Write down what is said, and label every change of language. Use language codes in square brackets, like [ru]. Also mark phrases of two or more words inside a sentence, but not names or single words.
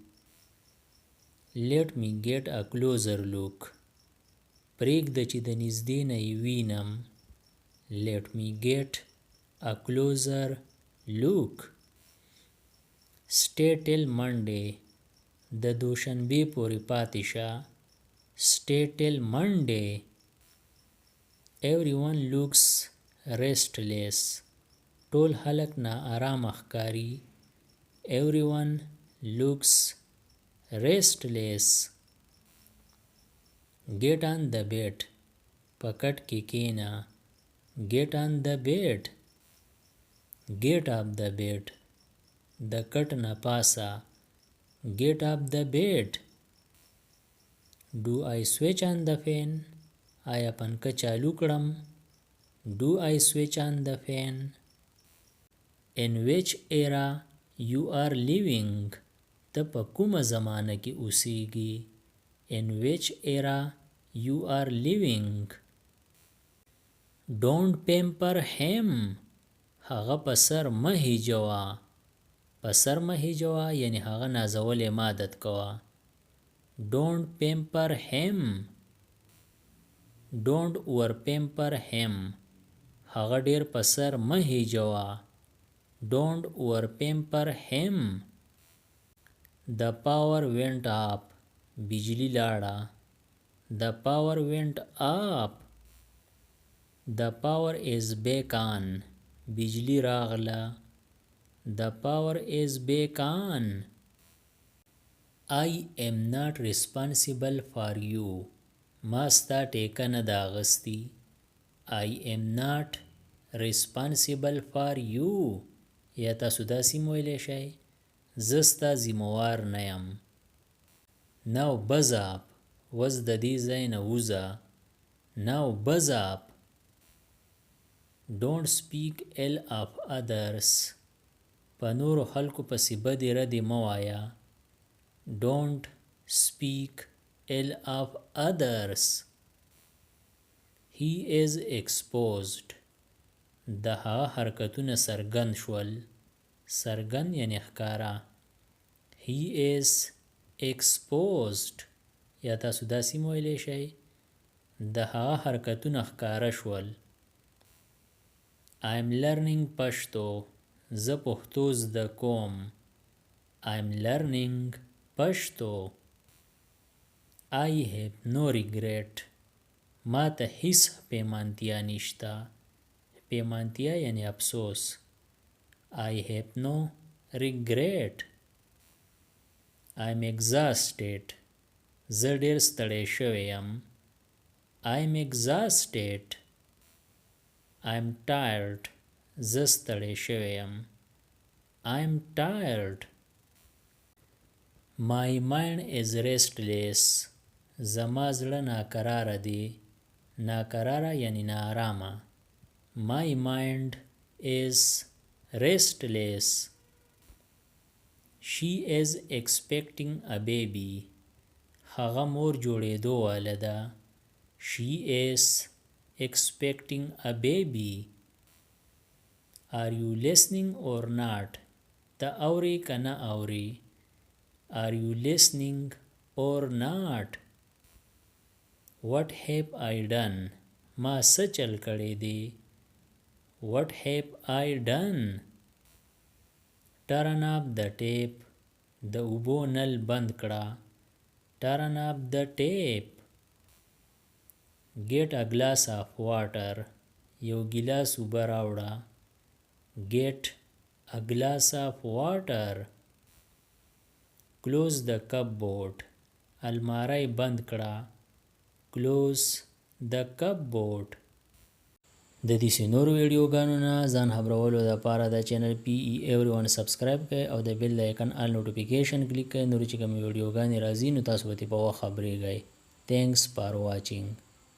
[en] Let me get a closer look. [ps] پرېږده چې د نږدې نه یې وینم. [en] Let me get a closer look. Stay till Monday. [ps] د دوشنبې پورې پاتې شه. [en] Stay till Monday. Everyone looks restless. [ps] ټول خلک نا آرام ښکاري. [en] Everyone looks restless. Get on the bed. [ps] په کټ کې کېنه. [en] Get on the bed. Get up the bed. [ps] د کټ نه پاسه. [en] Get up the bed. Do I switch on the fan? [ps] آیا پنکه چالو کړم؟ [en] Do I switch on the fan? In which era you are living? [ps] ته په کومه زمانه کې اوسیږي؟ [en] In which era you are living? Don't pamper him. [ps] هغه په سر مه هیجوه. په سر مه هیجوه یعنی هغه نازولې مه عادت کوه. [en] Don't pamper him. Don't over pamper him. [ps] هغه ډیر په سر مه هیجوه. [en] Don't over pamper him. The power went up. [ps] بجلی لاړه. [en] The power went up. The power is back on. [ps] بجلی راغله. [en] The power is back on. I am not responsible for you. [ps] ما ستا ټیکه نه ده اخیستې. [en] I am not responsible for you. [ps] یا تاسو داسې هم ویلی شئ زه ستا ذمهوار نه یم. [en] Now buzz up. [ps] اوس د دې ځای نه ووځه. [en] Now buzz up. Don't speak ill of others. [ps] په نورو خلکو پسې بدې ردې مه وایه. [en] Don't speak ill of others. He is exposed. [ps] د هغه حرکتونه څرګند شول. څرګند یعنی ښکاره. [en] He is exposed. [ps] یا تاسو داسې هم ویلی شئ د هغه حرکتونه ښکاره شول. [en] I am learning Pashto. [ps] زه پښتو زده کوم. [en] I am learning Pashto. I have no regret. [ps] ما ته هیڅ پیمانتیا نشته. پیمانتیا یعنی افسوس. [en] I have no regret. I am exhausted. [ps] زه ډیر ستړی شوی یم. [en] I am exhausted. I am tired. [ps] زه ستړی شوی یم. [en] I am tired. My mind is restless. [ps] زما زړه ناکراره دی. ناکراره یعنی ناارامه. [en] My mind is restless. She is expecting a baby. [ps] هغه مور جوړېدو واله ده. [en] She is expecting a baby. Are you listening or not? [ps] ته اورې که نه اورې. [en] Are you listening or not? What have I done? [ps] ما څه چل کړی دی. [en] What have I done? Turn up the tap. [ps] د اوبو نل بند کړه. [en] Turn up the tap. Get a glass of water. [ps] یو ګیلاس اوبه راوړه. [en] Get a glass of water. Close the cupboard. [ps] الماری بند کړه. [en] Close the cupboard. [ps] د دې نورو ویډیوګانو نه ځان خبرولو لپاره د چینل PE سبسکرایب کړئ او د [en] bell icon all notification click [ps] کړئ. نور چې کوم ویډیوګانې راځي نو تاسو به په وخت خبرېږئ. [en] Thanks for watching.